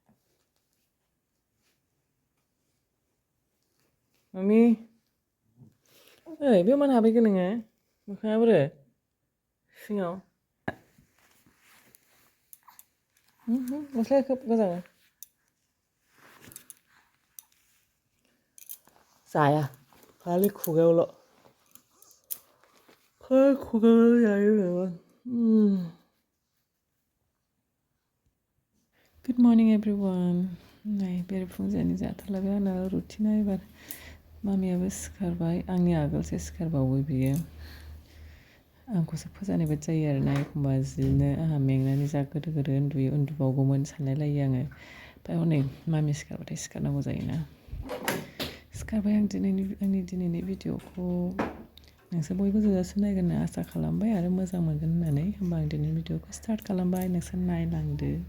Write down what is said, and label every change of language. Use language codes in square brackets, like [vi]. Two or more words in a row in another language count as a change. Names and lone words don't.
[brx] मामि ओइ बेयाव मानो हाबहैखो नोङो मोखाङा बोरो सिङाव गस्लाया खोब मोजां जाया खालि खुगायावल' खुगायावल' जायो [en] Good morning everyone. [brx] नै बेरेफुंजानि जाथारलायबाय आंना रुटिना एबार मामियाबो सिखारबाय आंनि आगोलसो सिखारबावो बियो आंखौसो फोजानाय बायदि जायो आरोना एखमबा जिनो आंहा मेंनानै जा गोदो उन्दुबावगौमोन सानलायलायो आङो ओमफ्राय हनै मामि सिखारबाथाय सिखारनांगौ जायोना सिखारबाय आं आंनि दिनैनि भिडिअखौ नोंसोर बयबो जोजासिम नायगोन होनना आसा खालामबाय आरो मोजां मोनगोन होननानै होमबा आं दिनैनि भिडिअखौ स्टार्ट खालामबाय नोंसोर नायलांदो